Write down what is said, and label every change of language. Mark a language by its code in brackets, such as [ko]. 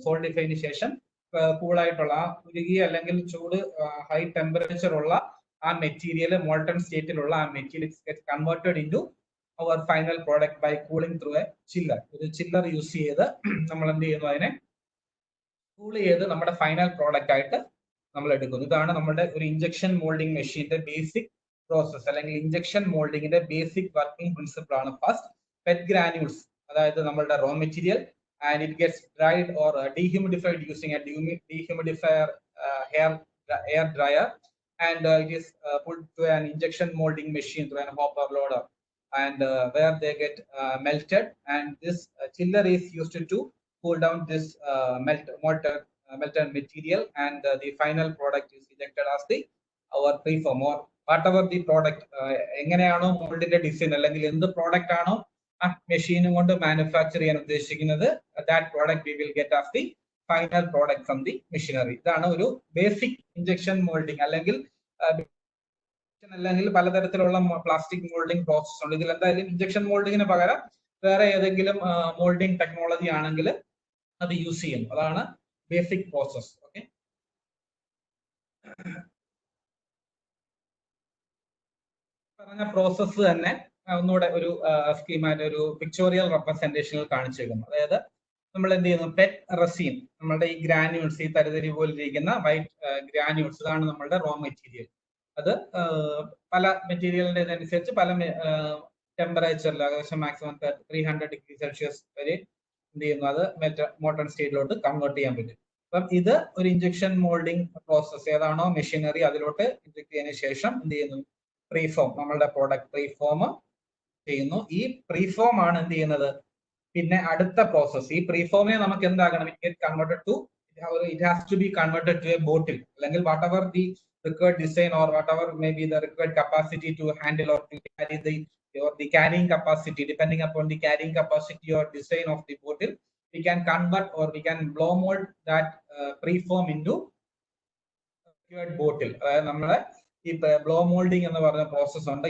[ml] സോൾഡിഫൈന് ശേഷം കൂളായിട്ടുള്ള ആ ഉരുകിയ അല്ലെങ്കിൽ ചൂട് ഹൈ ടെമ്പറേച്ചർ ഉള്ള ആ മെറ്റീരിയൽ, മോൾട്ടൺ സ്റ്റേറ്റിലുള്ള ആ material [en] Converted into our final product by cooling through a chiller. [ml] ഒരു ചില്ലർ യൂസ് ചെയ്ത് നമ്മൾ എന്ത് ചെയ്യുന്നു, അതിനെ കൂൾ ചെയ്ത് നമ്മുടെ ഫൈനൽ പ്രോഡക്റ്റ് ആയിട്ട് നമ്മൾ എടുക്കുന്നു. ഇതാണ് നമ്മുടെ ഒരു ഇഞ്ചക്ഷൻ മോൾഡിംഗ് മെഷീന്റെ ബേസിക് പ്രോസസ് അല്ലെങ്കിൽ ഇഞ്ചക്ഷൻ മോൾഡിങ്ങിന്റെ ബേസിക് വർക്കിംഗ് പ്രിൻസിപ്പിൾ ആണ്. ഫസ്റ്റ് പെറ്റ് ഗ്രാനുൾസ്, അതായത് നമ്മളുടെ raw material, [en] and it gets dried or dehumidified using a dehumidifier air dryer, and it is put to an injection molding machine through an hopper loader, and where they get melted, and this chiller is used to cool down this melted material, and the final product is ejected as the our preform or whatever the product [ml] എങ്ങനെയാണോ മോൾഡിന്റെ design അല്ലെങ്കിൽ എന്ത് product ആണോ ആ മെഷീനും കൊണ്ട് manufacture ചെയ്യാൻ ഉദ്ദേശിക്കുന്നത്, [en] That product we will get as the final product from the machinery. [ml] ഇതാണ് ഒരു ബേസിക് ഇഞ്ചക്ഷൻ മോൾഡിംഗ് അല്ലെങ്കിൽ പലതരത്തിലുള്ള പ്ലാസ്റ്റിക് മോൾഡിംഗ് പ്രോസസ് ഉണ്ട്. ഇതിൽ എന്തായാലും ഇഞ്ചക്ഷൻ മോൾഡിങ്ങിന് പകരം വേറെ ഏതെങ്കിലും മോൾഡിംഗ് ടെക്നോളജി ആണെങ്കിൽ അത് യൂസ് ചെയ്യും. അതാണ് ബേസിക് പ്രോസസ്. ഓക്കെ, പറഞ്ഞ പ്രോസസ്സ് തന്നെ ഒന്നുകൂടെ ഒരു സ്കീമായിട്ട് ഒരു പിക്ചോറിയൽ റെപ്രസെന്റേഷനിൽ കാണിച്ചേക്കുന്നു. അതായത് നമ്മൾ എന്ത് ചെയ്യുന്നു, പെറ്റ് റെസീൻ, നമ്മളുടെ ഈ ഗ്രാനുൾസ്, ഈ തരിതരി പോലെ ഇരിക്കുന്ന വൈറ്റ് ഗ്രാനുൾസ്, ഇതാണ് നമ്മളുടെ റോ മെറ്റീരിയൽ. അത് പല മെറ്റീരിയലിന്റെ അനുസരിച്ച് പല ടെമ്പറേച്ചറിൽ ഏകദേശം മാക്സിമം 300 ഡിഗ്രി സെൽഷ്യസ് വരെ എന്ത് ചെയ്യുന്നു, അത് മോൾട്ടൺ സ്റ്റേറ്റിലോട്ട് കൺവേർട്ട് ചെയ്യാൻ പറ്റും. അപ്പം ഇത് ഒരു ഇഞ്ചക്ഷൻ മോൾഡിംഗ് പ്രോസസ്, ഏതാണോ മെഷീനറി അതിലോട്ട് ഇഞ്ചക്ട് ചെയ്തതിനു ശേഷം എന്ത് ചെയ്യുന്നു, പ്രീഫോം, നമ്മളുടെ പ്രോഡക്റ്റ് പ്രീഫോം ചെയ്യുന്നു. ഈ പ്രീഫോം ആണ് എന്ത് ചെയ്യുന്നത്, പിന്നെ അടുത്ത പ്രോസസ്. ഈ പ്രീഫോമിനെ നമുക്ക് എന്താകണം, [en] It converted to, it has to be converted to a bottle, അല്ലെങ്കിൽ whatever the required design or whatever may be the required capacity to handle or to carry the carrying capacity, depending upon the carrying capacity or design of the bottle, we can convert or we can blow mold that preform into required bottle. [ml] അതായത് നമ്മളെ ഈ blow moulding എന്ന് പറയുന്ന process ഉണ്ട്.